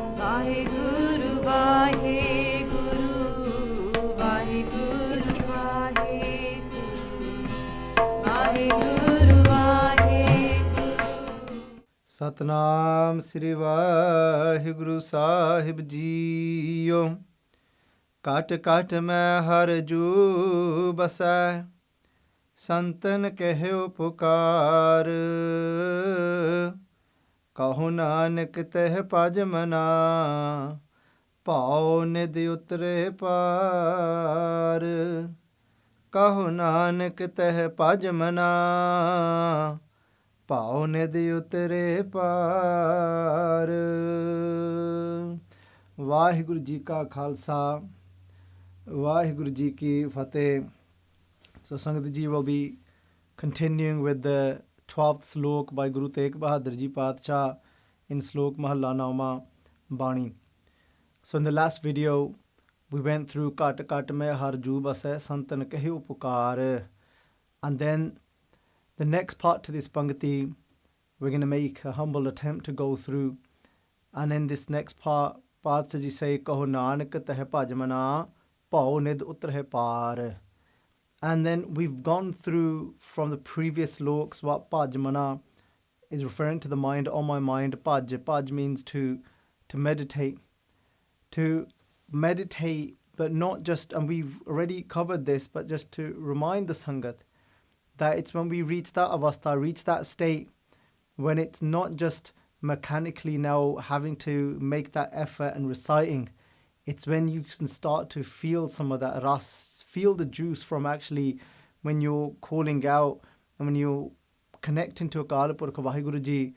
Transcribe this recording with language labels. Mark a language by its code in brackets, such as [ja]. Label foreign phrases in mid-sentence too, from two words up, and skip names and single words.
[pa] Vaheguru, Vaheguru, Vaheguru, Vaheguru, Vaheguru, Vaheguru. ਸਤਿਨਾਮ ਸ੍ਰੀ ਵਾਹਿਗੁਰੂ ਸਾਹਿਬ ਜੀਓ. ਘਟਿ ਘਟਿ ਮੈ ਹਰਿ ਜੂ ਬਸੈ, ਸੰਤਨ ਕਹਿਓ ਪੁਕਾਰਿ. ਕਹੁ ਨਾਨਕ ਤਿਹ ਭਜੁ ਮਨਾ, ਭਉ ਨਿਧਿ ਉਤਰਹਿ ਪਾਰਿ. ਕਹੁ ਨਾਨਕ ਤਿਹ ਭਜੁ ਮਨਾ, ਭਉ ਨਿਧਿ ਉਤਰਹਿ ਪਾਰਿ. ਵਾਹਿਗੁਰੂ ਜੀ ਕਾ ਖਾਲਸਾ ਵਾਹਿਗੁਰੂ ਜੀ ਕੀ ਫਤਿਹ. [en] So Sangat Ji will be continuing with the 12th Salok by Guru Tegh Bahadur Ji Padshah in Salok Mehalla Nauma Bani. So in the last video we went through [pa] ਘਟਿ ਘਟਿ ਮੈ ਹਰਿ ਜੂ ਬਸੈ ਸੰਤਨ ਕਹਿਓ ਪੁਕਾਰਿ, [en] and then the next part to this Pangati we're going to make a humble attempt to go through, and in this next part Padshah Ji say [pa] ਕਹੁ ਨਾਨਕ ਤਿਹ ਭਜੁ ਮਨਾ, ਭਉ ਨਿਧਿ ਉਤਰਹਿ ਪਾਰਿ. [en] And then we've gone through from the previous sloks what [pa] ਭਜੁ ਮਨਾ [en] is referring to, the mind, on my mind. Bhaj means to meditate. To meditate, but not just, and we've already covered this, but just to remind the Sangat that it's when we reach that avastha, reach that state, when it's not just mechanically now having to make that effort and reciting, it's when you can start to feel some of that ras, feel the juice from actually when you're calling out and when you're connecting to Akal Purkh Vaheguru Ji.